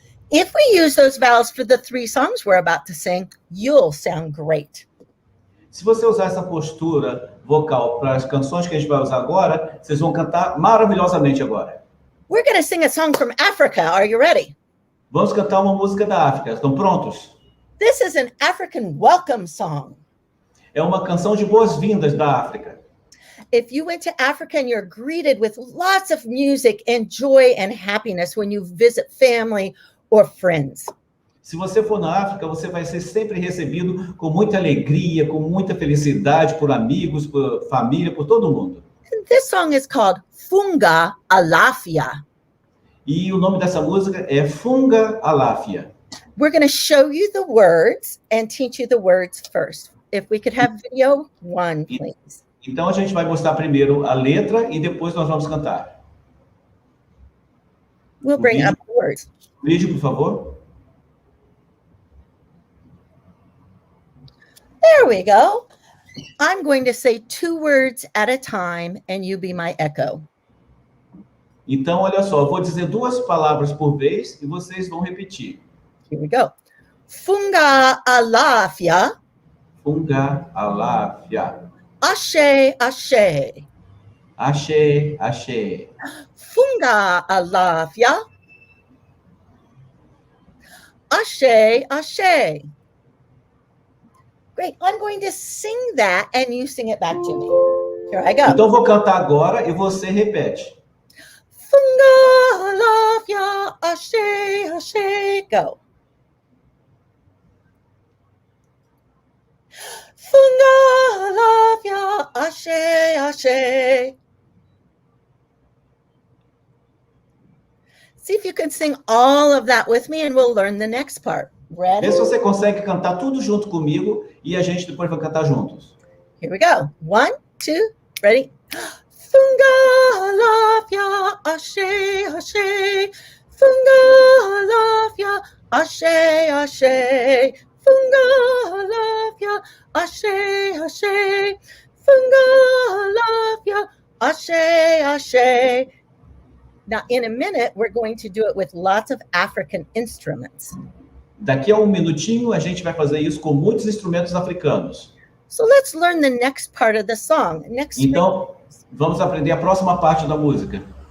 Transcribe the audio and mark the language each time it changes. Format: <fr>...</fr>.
<en>If we use those vowels for the 3 songs we're about to sing, you'll sound great.</en> <pt>Se você usar essa postura vocal para as canções que a gente vai usar agora, vocês vão cantar maravilhosamente agora.</pt> <en>We're going to sing a song from Africa. Are you ready?</en> <pt>Vamos cantar uma música da África. Estão prontos?</pt> <en>This is an African welcome song.</en> <pt>É uma canção de boas-vindas da África.</pt> <en>If you went to Africa and you're greeted with lots of music and joy and happiness when you visit family or friends.</en> <pt>Se você for na África, você vai ser sempre recebido com muita alegria, com muita felicidade por amigos, por família, por todo mundo.</pt> <en>And this song is called Funga Alafia.</en> <pt>E o nome dessa música é Funga Alafia.</pt> <en>We're going to show you the words and teach you the words first. If we could have video 1, please.</en> <pt>Então a gente vai mostrar primeiro a letra e depois nós vamos cantar.</pt> <en>We'll bring up the words.</en> <pt>Vídeo, por favor.</pt> <en>There we go. I'm going to say 2 words at a time and you be my echo.</en> <pt>Então, olha só, eu vou dizer 2 palavras por vez e vocês vão repetir.</pt> <en>Here we go. Funga Alafia.</en> <yo>Funga Alafia. Ashe, Ashe. Axé, axé. Funga alafia. Ashe, ashe. Great.</yo> <en>I'm going to sing that and you sing it back to me. Here I go.</en> <pt>Então eu vou cantar agora e você repete.</pt> <yo>Funga alafia, ashe, ashe. Go. Funga alafia, ashe, ashe.</yo> <en>See if you can sing all of that with me and we'll learn the next part. Ready?</en> <pt>Vê se você consegue cantar tudo junto comigo e a gente depois vai cantar juntos.</pt> <en>Here we go. 1, 2, ready?</en> <yo>Funga alafia, ashe, ashe. Funga alafia, ashe, ashe. Funga alafia, ashe, ashe. Funga alafia, ashe, ashe.</yo> <en>Now, in a minute, we're going to do it with lots of African instruments.</en> <pt>Daqui a um minutinho a gente vai fazer isso com muitos instrumentos africanos.</pt> <en>So let's learn the next part of the song.</en> <pt>Então, vamos aprender a próxima parte da música.</pt>